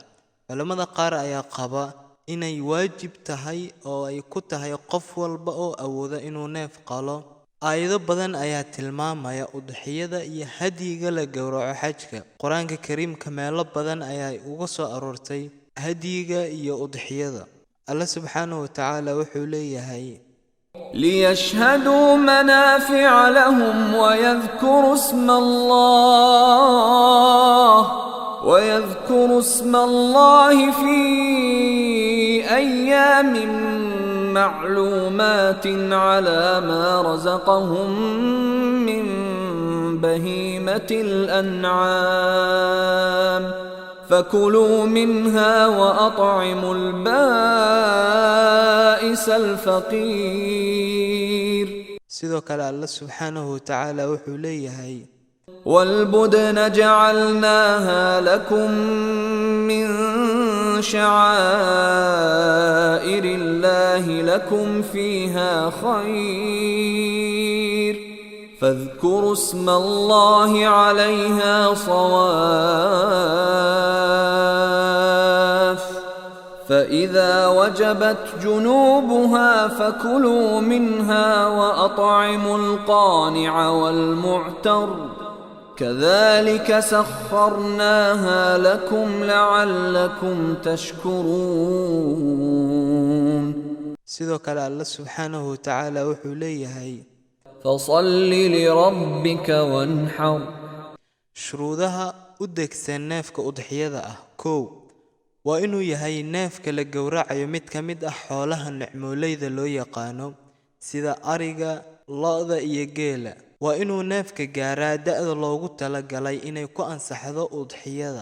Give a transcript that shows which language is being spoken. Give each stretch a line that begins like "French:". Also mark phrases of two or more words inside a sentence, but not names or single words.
Somali: Culimada qaar ayaa qaba inay waajib tahay oo ay ku tahay qof walba oo awooda inuu neef qalo. Aayado badan ayaa tilmaamaya udxiyada iyo hadyiga la gowraco xajka. Quraanka Kariimka meelo badan ayaa uga soo aroortay hadyiga iyo udxiyada. Allah
Arabic: سبحانه وتعالى
Somali: wuxuu leeyahay:
Arabic: ليشهدوا منافع لهم ويذكروا اسم الله في أيام معلومات على ما رزقهم من بهيمة الأنعام فكلوا منها وأطعموا البائس الفقير. sidoo kale Allah سبحانه وتعالى wuxuu leeyahay: والبدن جعلناها لكم من شعائر الله لكم فيها خير فاذكروا اسم الله عليها صواف فإذا وجبت جنوبها فكلوا منها وأطعموا القانع والمعتر كذلك سخرناها لكم لعلكم تشكرون. sidoo kale Allah سبحانه وتعالى wuxuu leeyahay: فصل لربك وانحر.
Somali: shuruudaha u degsan neefka udxiyada ah. 1. waa inuu yahay neefka la gowracayo mid ka mid ah xoolaha nicmoolayda loo yaqaano sida ariga, lo'da iyo geela. waa inuu neefka gaaraa da'da loogu talagalay inay ku ansaxdo udxiyada.